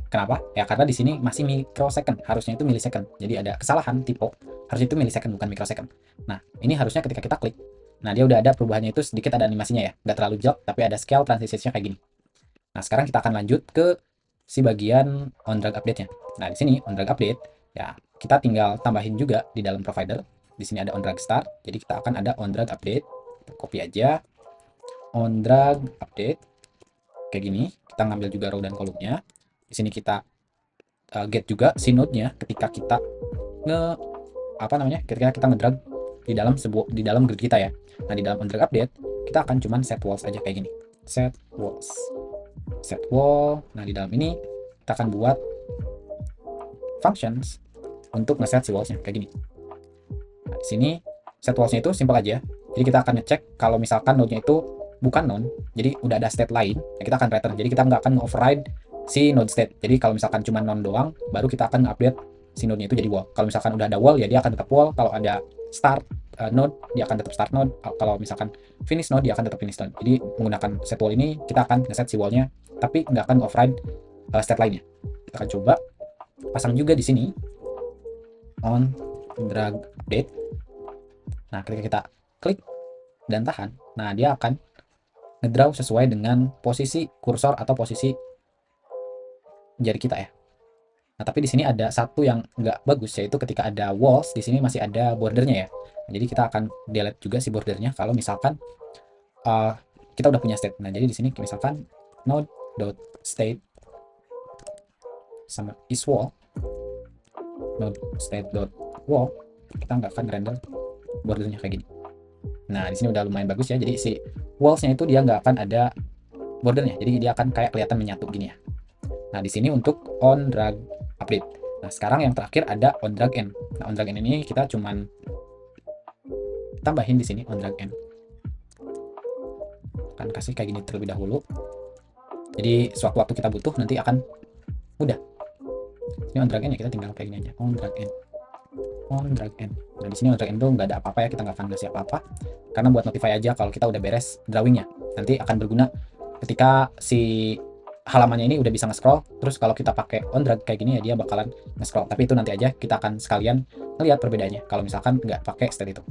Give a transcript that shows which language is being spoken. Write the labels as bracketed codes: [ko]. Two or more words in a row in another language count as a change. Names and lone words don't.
[id] Kenapa? Ya karena di sini masih microsecond, harusnya itu millisecond. Jadi ada kesalahan typo, harusnya itu millisecond bukan microsecond. Nah, ini harusnya ketika kita klik, nah dia udah ada perubahannya itu sedikit ada animasinya ya, nggak terlalu jelek, tapi ada scale transitionsnya kayak gini. Nah, sekarang kita akan lanjut ke si bagian on drag update-nya. Nah, di sini on drag update, ya kita tinggal tambahin juga di dalam provider. Di sini ada on drag start, jadi kita akan ada on drag update. Kita copy aja on drag update kayak gini. Kita ngambil juga row dan kolomnya. Di sini kita get juga si node-nya ketika kita ketika kita ngedrag di dalam grid kita ya. Nah, di dalam on drag update kita akan cuman set walls aja kayak gini. Set wall. Nah, di dalam ini kita akan buat functions untuk ngeset si walls-nya kayak gini. Nah, di sini set walls-nya itu simple aja. Jadi kita akan ngecek kalau misalkan node-nya itu bukan non, jadi udah ada state lain, ya kita akan return. Jadi kita nggak akan override si node state. Jadi kalau misalkan cuma non doang, baru kita akan update si node-nya itu jadi wall. Kalau misalkan udah ada wall, ya dia akan tetap wall. Kalau ada start node, dia akan tetap start node. Kalau misalkan finish node, dia akan tetap finish node. Jadi menggunakan set wall ini, kita akan ngeset si wall-nya, tapi nggak akan override state lainnya. Kita akan coba pasang juga di sini on drag update. Nah, ketika kita klik dan tahan, nah dia akan ngedraw sesuai dengan posisi kursor atau posisi jari kita ya. Nah, tapi di sini ada satu yang nggak bagus, yaitu ketika ada walls, di sini masih ada bordernya ya. Nah, jadi kita akan delete juga si bordernya kalau misalkan kita udah punya state. Nah, jadi di sini misalkan node.state sama isWall, node.state.wall, kita nggak akan render bordernya kayak gini. Nah, di sini udah lumayan bagus ya. Jadi si walls-nya itu dia nggak akan ada bordernya. Jadi dia akan kayak kelihatan menyatu gini ya. Nah, di sini untuk on drag update. Nah, sekarang yang terakhir ada on drag end. Nah, on drag end ini kita cuman tambahin di sini on drag end. Akan kasih kayak gini terlebih dahulu. Jadi sewaktu-waktu kita butuh nanti akan mudah. Ini on drag end ya, kita tinggal kayak gini aja. On drag end. on drag end. Nah, di sini on drag end tuh nggak ada apa-apa ya, kita nggak akan ngasih apa-apa. Karena buat notify aja kalau kita udah beres drawingnya. Nanti akan berguna ketika si halamannya ini udah bisa nge-scroll, terus kalau kita pakai on drag kayak gini ya dia bakalan nge-scroll. Tapi itu nanti aja kita akan sekalian lihat perbedaannya kalau misalkan nggak pakai style itu.